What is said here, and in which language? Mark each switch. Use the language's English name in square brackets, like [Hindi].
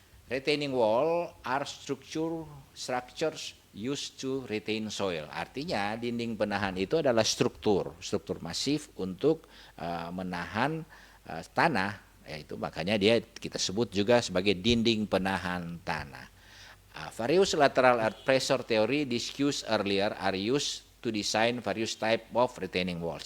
[English] Retaining wall are structures used to retain soil. [Indonesian] Artinya dinding penahan itu adalah struktur masif untuk menahan tanah. Yaitu makanya kita sebut juga sebagai dinding penahan tanah. [English] Various lateral earth pressure theory discussed earlier are used to design various type of retaining walls.